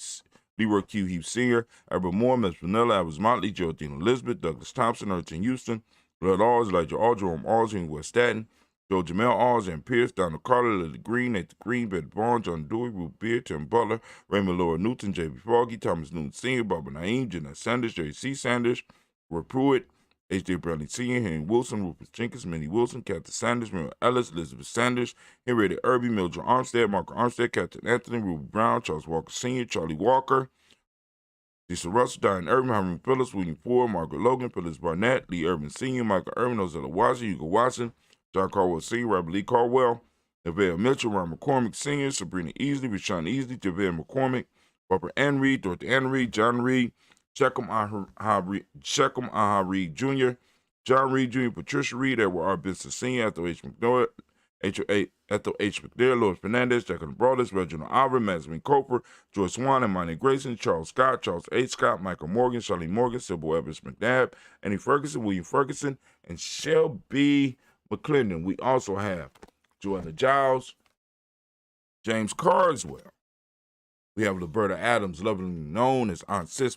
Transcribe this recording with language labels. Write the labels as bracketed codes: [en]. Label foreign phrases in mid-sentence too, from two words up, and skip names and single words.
[en] Hughes Sr., Albert Moore, Miss Vanilla, Albert Motley, Geraldine Elizabeth, Douglas Thompson, Urchin Houston, Blood Alls, Elijah All, Jerome Alls, Henry West Staten, Joe Jamel Alls, and Pierce, Donald Carter, Lily Green, Nathan Green, Betty Barnes, John Dewey, Ruth Beard, Tim Butler, Raymond Laura Newton, J.B. Foggy, Thomas Newton Sr., Barbara Naeem, Jeanette Sanders, Jerry C. Sanders, Roy Pruitt, H.J. Bradley Sr., Henry Wilson, Rupert Jenkins, Minnie Wilson, Captain Sanders, Mary Ellis, Elizabeth Sanders, Henrietta Irby, Mildred Armstead, Margaret Armstead, Captain Anthony, Ruby Brown, Charles Walker Sr., Charlie Walker, Lisa Russell, Diane Irvin, Henry Phillips, William Ford, Margaret Logan, Phyllis Barnett, Lee Irvin Sr., Michael Irvin, Ozella Watson, Hugo Watson, John Caldwell Sr., Robert Lee Caldwell, Neville Mitchell, Ron McCormick Sr., Sabrina Easley, Rashawn Easley, Javale McCormick, Barbara Ann Reed, Dorothy Ann Reed, John Reed, Shechem Aha Reed Jr., John Reed Jr., Patricia Reed, Edward R. Benson Sr., Ethel H. McNair, Lois Fernandez, Jacqueline Broadus, Reginald Alvin, Mazmin Coper, Joyce Swan, Imani Grayson, Charles Scott, Charles H. Scott, Michael Morgan, Charlene Morgan, Sybil Evans McNabb, Annie Ferguson, William Ferguson, and Shelby McClendon. We also have Joanna Giles, James Carswell. We have Liberta Adams, lovingly known as Aunt Sis.